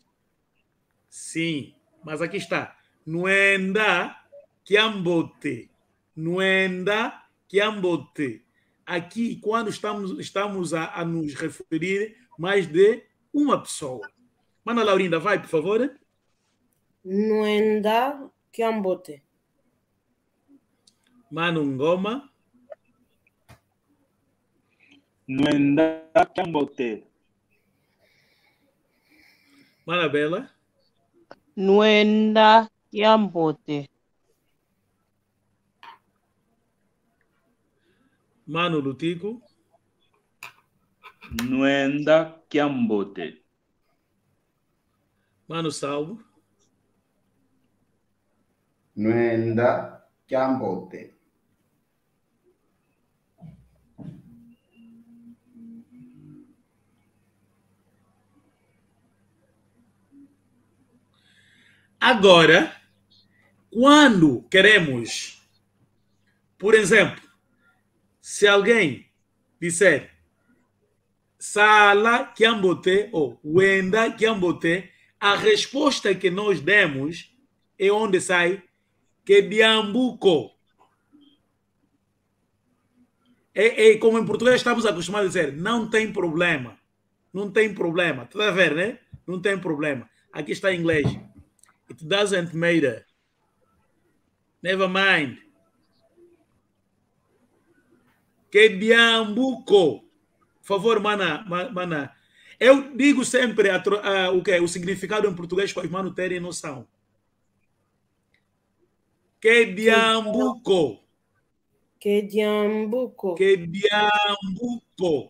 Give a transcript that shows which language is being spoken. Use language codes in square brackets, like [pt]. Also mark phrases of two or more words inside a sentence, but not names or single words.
[pt] Sim, mas aqui está. [kmb] Nuenda Kiambote. Nuenda Kiambote. [pt] Aqui, quando estamos a nos referir mais de uma pessoa. Mana Laurinda, vai, por favor. [kmb] Nuenda Kiambote. [pt] Mano Ngoma. [kmb] Nuenda Kiambote. [pt] Mana Bela. [kmb] Nuenda Kiambote. [pt] Mano Lutico. [kmb] Nuenda Kiambote. [pt] Mano Salvo. [kmb] Nuenda Kiambote. [pt] Agora, quando queremos, por exemplo, se alguém disser [kmb] Sala Kiambote [pt] ou [kmb] Wenda Kiambote, [pt] a resposta que nós demos é onde sai Kediambuko. É como em português estamos acostumados a dizer, não tem problema. Não tem problema. Está a ver, né? Não tem problema. Aqui está em inglês. [en] It doesn't matter. Never mind. [kmb] Que diambuco. [pt] Por favor, mana. Eu digo sempre o significado em português para os manos terem noção. [kmb] Que diambuco. Que diambuco. Que diambuco.